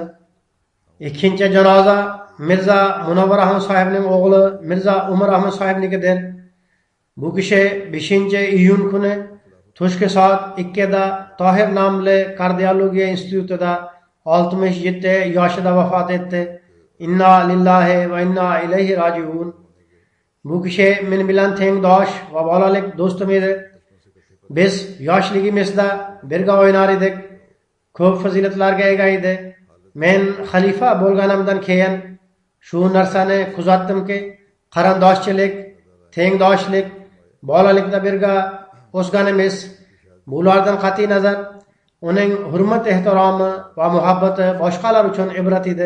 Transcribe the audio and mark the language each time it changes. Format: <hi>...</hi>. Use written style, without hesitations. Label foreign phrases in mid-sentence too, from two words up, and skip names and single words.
<uz>Ikkinchi janoza Mirza Munavvar Ahmad sohibning o'g'li Mirza Umar Ahmad sohibnikidir. Bu kishi 5-iyun kuni tushki soat 2 da Tohir nomli kardiologiya institutida 67 yoshida vafot etdi.</uz> <ar>إنا لله وإنا إليه راجعون.</ar> <uz>Bu kishi men bilan tengdosh va bolalik do'stim edi. Biz yoshligimizda birga o'ynar edik. Ko'p fazilatlarga ega edi. Men xalifa bo'lganimdan keyin shu narsani kuzatdimki, qarindoshchilik, tengdoshlik, bolalikda birga o'sganimiz, bulardan qat'iy nazar uning hurmat ehtiromi va muhabbati boshqalar uchun ibrat edi.</uz>